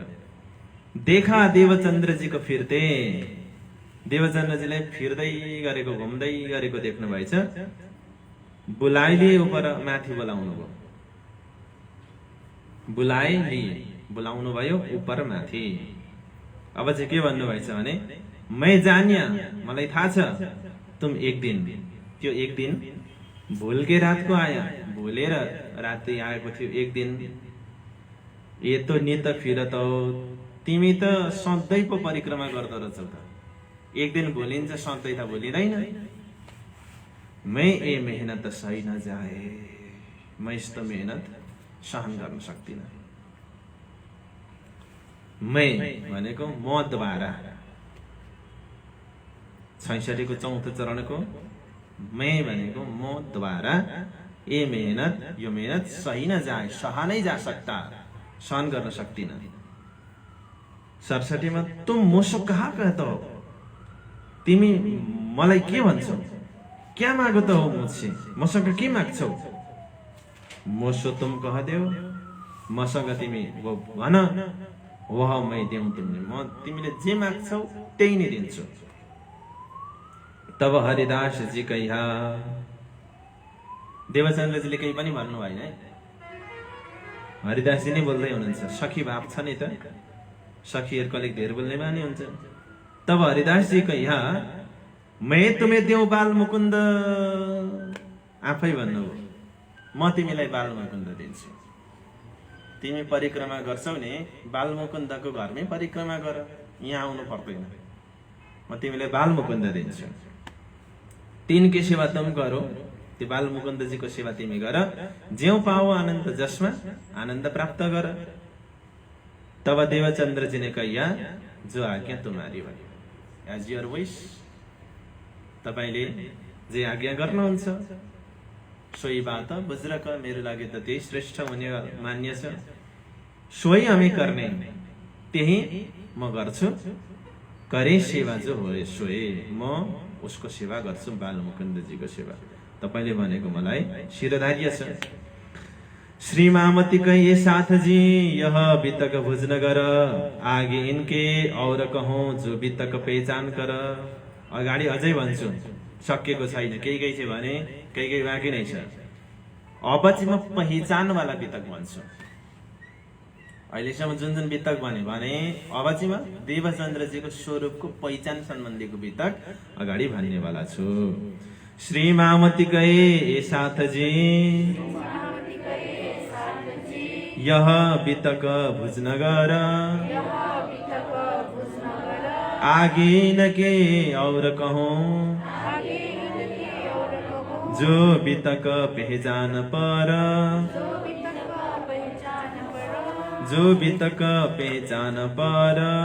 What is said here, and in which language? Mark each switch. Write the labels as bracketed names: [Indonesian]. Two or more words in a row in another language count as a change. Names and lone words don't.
[Nepali] देखा देवचन्द्रजीको फिर्ते, देवचन्द्रजीलाई फिर्दै गरेको, घुम्दै गरेको देख्नु भएछ। बुलाइले उपर माथि बोलाउनु भयो, बोलाउनु भयो उपर माथि। अब चाहिँ के भन्नुभएछ भने [Hindi] मै जानिया, [Nepali] मलाई थाहा छ [Hindi] तुम एक दिन, [Nepali] त्यो एक दिन [Hindi] भुल के रात को आया, [Nepali] भुलेर राति आएको थियो एक दिन। [Hindi] ये तो नित फिरत हो, [Nepali] तिमी त सधैँ पो परिक्रमा गर्दो रहेछौ त, एक दिन भुलिन्छ सधैँ त भुलिँदैन। [Hindi] मैं ए मेहनत सही न जाए, [Nepali] मैं यस्तो मेहनत सहन गर्न सक्दिन। मैं भनेको मद्वारा 66 को चौथो चरणको मैं भनेको मद्वारा [Hindi] ए मेहनत, [Nepali] यो मेहनत [Hindi] सही न जाए, सहा नै जा सकता, [Nepali] सहन गर्न सक्दिन। 67 मा [Hindi] तुम मुझसे कहाँ कहता हो, [Nepali] तिमी मलाई के भन्छौ, [Hindi] क्या मागता हो मुझसे, [Nepali] मसँग के माग्छौ। [Hindi] मुझसे तुम कह देऊ, [Nepali] मसँग तिमी वो भन, [Hindi] वह मैं देऊ [Nepali] तिमीले, म तिमीले जे माग्छौ त्यही नै दिन्छु। [Hindi] तब हरिदास जी कहिया, [Nepali] देवचन्द्रजीले केही पनि भन्नु भएन है, हरिदासजी नै बोल्दै हुनुहुन्छ। सखी भाव छ नि त, सखीहरूको अलिक धेर बोल्ने बानी हुन्छ। [Hindi] तब हरिदास जी कहिया, मैं तुम्हें देऊ बाल मुकुन्द, [Nepali] आफै भन्नुभयो म तिमीलाई बाल मुकुन्द दिन्छु। तिमी परिक्रमा गर्छौ नि, बाल मुकुन्दको घरमै परिक्रमा गर, यहाँ आउनु पर्दैन, म तिमीलाई बाल मुकुन्द दिन्छु। [Hindi] तिनकी सेवा तुम करो, [Nepali] त्यो बाल मुकुन्दजीको सेवा तिमी गर, [Hindi] ज्यौ पाओ आनन्द, [Nepali] जसमा आनन्द प्राप्त गर। [Hindi] तब देवचन्द्रजी ने कहिया, जो आज्ञा तुम्हारी भयो, [English] as your wish, [Nepali] तपाईले जे आज्ञा गर्नुहुन्छ सोही बात बुझ्रक, मेरो लागि त त्यही श्रेष्ठ हुने मान्य छ, सोही हामी गर्ने, त्यही म गर्छु। [Hindi] करे सेवा जो हो सोही, [Nepali] म उसको सेवा गर्छु, बाल मुकुन्दजीको सेवा। तपाईले भनेको मलाई शिरधार्य छ। [Hindi] श्री मामती कहिए साथ जी, यह बितक भुजन गर, आगे इनके और कहूँ जो बितक पहिचान कर। [Nepali] अगाडि अझै भन्छु, सकिएको छैन, केही छ भने केही बाँकी नै छ। अब चाहिँ म पहिचान वाला बितक भन्छु। अहिलेसम्म जुन जुन बितक भने अब चाहिँ म देवचन्द्रजीको स्वरूपको पहिचान सम्बन्धीको बितक अगाडि भन्ने वाला छु। [Hindi] श्री मामती कहे ए साथ जी, यह बितक भुजन गर, आगे न के और कहूँ, जो बितक पहचान पर, जो बितक पहचान पर।